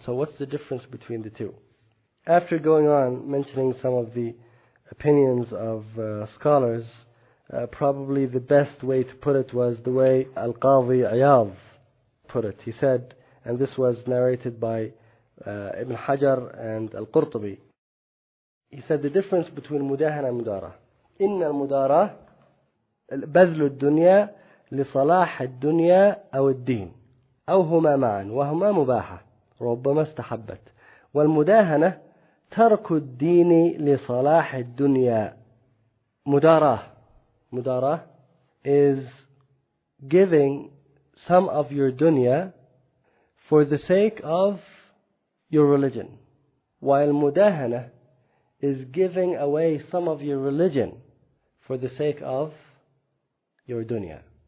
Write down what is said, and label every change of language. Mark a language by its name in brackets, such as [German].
[English] So what's the difference between the two? After going on mentioning some of the opinions of scholars, probably the best way to put it was the way Al-Qadi Iyad put it. He said, and this was narrated by Ibn Hajar and Al-Qurtubi, he said the difference between mudahana and mudarah. [Arabic] إن المداراة بذل الدنيا لصلاح الدنيا أو الدين أو هما معا وهما مباحة ربما استحبت والمداهنة ترك الدين لصلاح الدنيا. [English] Mudarah is giving some of your dunya for the sake of your religion, while mudahana is giving away some of your religion for the sake of your dunya.